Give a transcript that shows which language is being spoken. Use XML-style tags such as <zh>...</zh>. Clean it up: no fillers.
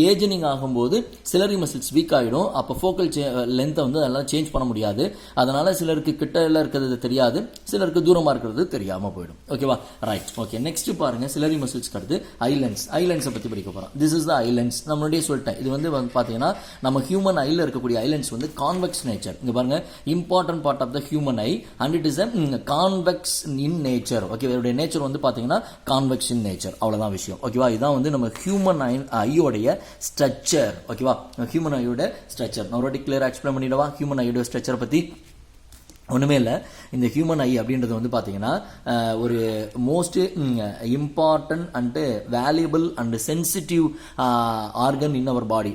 <ta>Ageing ஆகும்போது சிலரி muscles week ஆகிடும். அப்போ ஃபோக்கல் லென்த்தை வந்து அதெல்லாம் சேஞ்ச் பண்ண முடியாது. அதனால் சிலருக்கு கிட்ட இருக்கிறது தெரியாது, சிலருக்கு தூரமாக இருக்கிறது தெரியாமல் போயிடும். ஓகேவா? ரைட். ஓகே, நெக்ஸ்ட் பாருங்கள், சிலரி மசில்ஸ்க்கு அடுத்து ஐலண்ட்ஸை பற்றி படிக்க போகிறோம்.</ta> <en>This is the islands.</en> <ta>நான் முன்னாடியே சொல்லிட்டேன், இது வந்து பார்த்தீங்கன்னா நம்ம ஹியூமன் ஐயில் இருக்கக்கூடிய ஐலண்ட்ஸ் வந்து கான்வெக்ஸ் நேச்சர். இங்கே பாருங்கள்,</ta> <en>Important part of the human eye and it is a convex in nature.</en> <ta>Okay, இதோட நேச்சர் வந்து பாத்தீங்கன்னா கான்வெக்ஸ் இன் நேச்சர். அவ்வளவுதான் விஷயம். ஓகேவா? இதான் வந்து நம்ம ஹியூமன் ஐயோடைய ஸ்ட்ரக்சர். ஓகேவா? ஹியூமன் ஐயோட ஸ்ட்ரக்சர் நான் ஒரு கிளியரா எக்ஸ்பிளைன் பண்ணிடவா? ஹியூமன் ஐயோட ஸ்ட்ரக்சரை பத்தி ஒன்றுமே இல்லை. இந்த ஹியூமன் ஐ அப்படின்றது வந்து பார்த்தீங்கன்னா ஒரு</ta> <en>Most important and valuable and sensitive organ in our body.</en>